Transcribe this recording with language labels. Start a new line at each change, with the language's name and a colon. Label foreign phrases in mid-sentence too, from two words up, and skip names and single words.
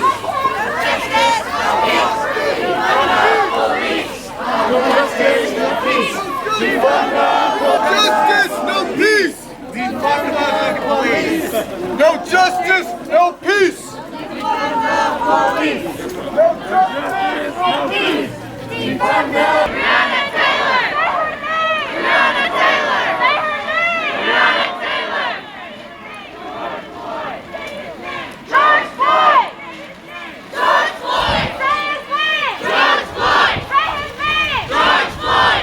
English: No justice, no peace. No justice, no peace. Defund the Justice, no peace. Defund the police. No justice, no peace. Defund the police. No justice, no peace. Defund the Breonna Taylor. Breonna Taylor. Breonna Taylor. George Floyd. George Floyd. Say his name. George Floyd. Say his name. George Floyd.